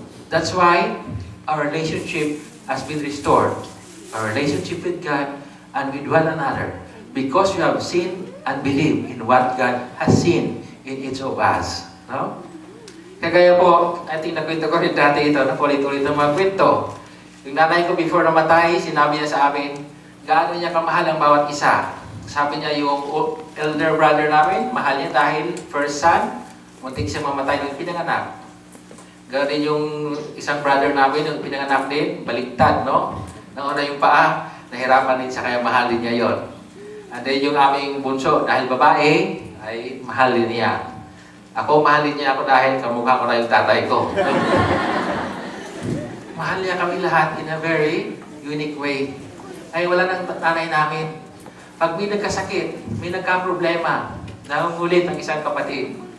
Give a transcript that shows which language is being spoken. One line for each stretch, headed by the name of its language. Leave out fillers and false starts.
English: That's why our relationship has been restored. Our relationship with God and with one another. Because we have seen and believe in what God has seen in each of us.
Filipino: No? Kagaya po,
English: I think
Filipino: nakwento ko rin dati ito, nakulit-ulit ng mga kwento. Yung nanay ko before namatay, sinabi niya sa amin, gaano niya kamahal ang bawat isa. Sabi niya yung elder brother namin, mahal niya dahil first son, muntik siya mamatay nung pinanganak. Ganoon din yung isang brother namin, nung pinanganak din, baliktad, no? Nauna yung paa, nahirapan din siya kaya mahalin niya yon. And then yung aming bunso, dahil babae, ay mahalin niya. Ako, mahalin niya ako dahil kamukha ko na yung tatay ko. Mahal niya kami lahat
English: in a very unique way.
Filipino: Ay wala nang nanay namin. Pag may nagkasakit, may nagka-problema, nangungulit ang isang kapatid.